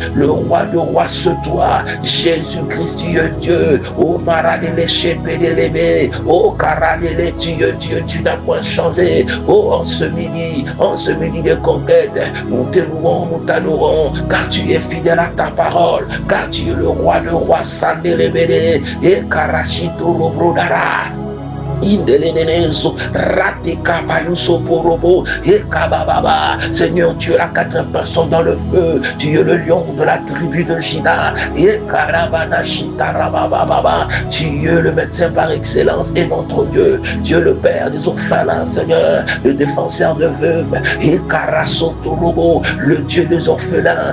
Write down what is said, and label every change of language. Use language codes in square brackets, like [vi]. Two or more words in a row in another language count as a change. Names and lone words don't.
[fr] Le roi de rois, c'est toi. Jésus-Christ, tu es Dieu. Oh, Maradele Shepedele. Oh, Karadele, tu es Dieu. Tu n'as point changé. Oh, en ce midi de conquête, nous te louons, nous t'adorons, car tu es fidèle à ta parole, car tu es le roi de rois, Sandelebede, et Karashito Robrodara. Indelenenezo, Rateka Payuso Porobo, et Kabababa. Seigneur, tu es la quatrième personne dans le feu. Tu es le lion de la tribu de Juda. Et Karabana Shitarabababa. Tu es le médecin par excellence et notre Dieu. Tu es le père des orphelins, Seigneur, le défenseur de veuves. Et Karasotorobo, le Dieu des orphelins.